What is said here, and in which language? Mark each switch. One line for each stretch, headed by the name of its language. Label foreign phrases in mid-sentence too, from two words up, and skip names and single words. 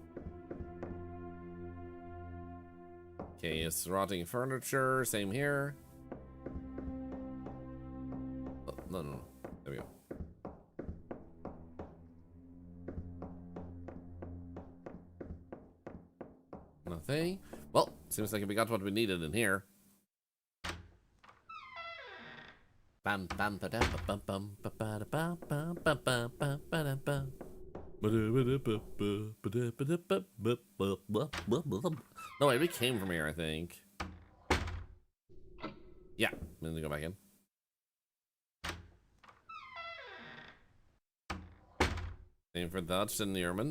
English: Okay, it's rotting furniture. Same here. Oh, no. There we go. Nothing. Well, seems like we got what we needed in here. Bam bam ba bam bam bam ba ba bam bam bam bam bam bam bam. No, wait, we came from here, I think. Yeah, I'm gonna go back in. Same for Dutch and Neerman.